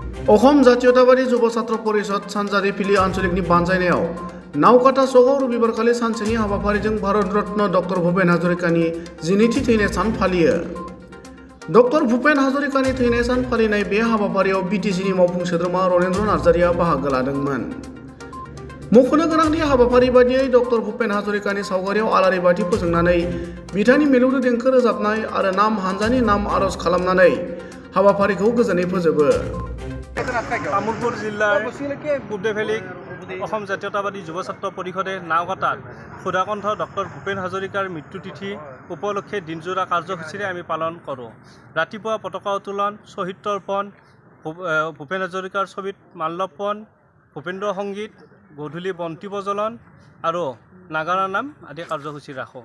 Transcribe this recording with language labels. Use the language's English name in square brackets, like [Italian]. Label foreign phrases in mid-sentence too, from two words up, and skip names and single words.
[Bodo] অসম জাতীয়তাবাদী যুৱ ছাত্ৰ পৰিষদ সানজাৰি ফিলি আঞ্চলিকनि बानजायनायाव नावकाटा सकआव रबिबारखालि सानसेनि हाबाफारिजों भारत रत्न डक्टर भुपेन हाजरिकानि 12थि थैनाय सान फालियो। डक्टर भुपेन हाजरिकानि थैनाय सान फालिनाय बे हाबाफारियाव बिटिसिनि मावफुं सोद्रोमा रनेन्द्र नार्जारिया बाहागो लादोंमोन। मख'नो गोनांदि हाबाफारि बादियै डक्टर भुपेन हाजरिकानि सावगारियाव आलारि बाथि फोजोंनानै बिथांनि मिलौदो देंखो रोजाबनाय आरो नाम हानजानि नाम आरज खालामनानै हाबाफारिखौ गोजोनै फोजोबो। [Assamese] तामुलपुर जिल्लाৰ পূব ভেলীত অসম জাতীয়তাবাদী যুৱ ছাত্ৰ পৰিষদে নাওকাটাত সুধাকণ্ঠ ডক্টৰ ভূপেন হাজৰিকাৰ মৃত্যুতিথি উপলক্ষে দিনজোৰা কাৰ্যসূচীৰে আমি পালন কৰোঁ। ৰাতিপুৱা পতাকা উত্তোলন, শ্বহীদ তৰ্পণ, ভূপেন হাজৰিকাৰ ছবিত মাল্যৰ্পণ, ভূপেন্দ্ৰ সংগীত, গধূলি বন্তি প্ৰজ্বলন আৰু নাগাৰা নাম আদি কাৰ্যসূচী ৰাখোঁ।